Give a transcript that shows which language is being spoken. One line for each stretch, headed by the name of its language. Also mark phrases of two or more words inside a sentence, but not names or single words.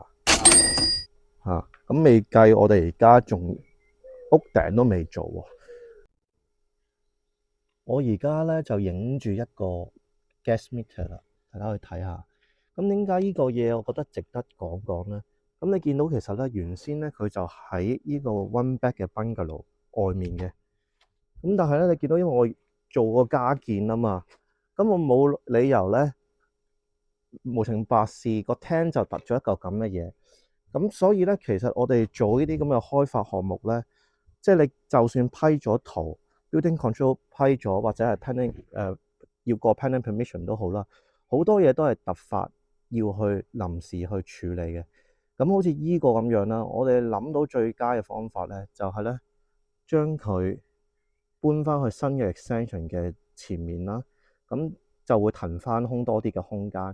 Cantonese: 咁未計我哋而家仲屋頂都未做喎。我而家咧就影住一個
English: gas meter
Cantonese: 啦，大家去睇下。咁點解呢個嘢我覺得值得講講咧？咁你見到其實咧原先咧佢就喺呢個
English: one bed
Cantonese: 嘅 bungalow 外面嘅。咁但係咧你見到因為我做個加建啊嘛，咁我冇理由咧無情白事個廳就突咗一嚿咁嘅嘢。咁所以咧其實我哋做呢啲咁嘅開發項目咧，即係你就算批咗圖，
English: building control
Cantonese: 批咗或者係 planning 要過
English: planning permission
Cantonese: 都好啦，好多嘢都係突發要去臨時去處理嘅。咁好似依個咁樣啦，我哋諗到最佳嘅方法咧，就係咧將佢搬翻去新嘅 extension 嘅前面啦，咁就會騰翻空多啲嘅空間。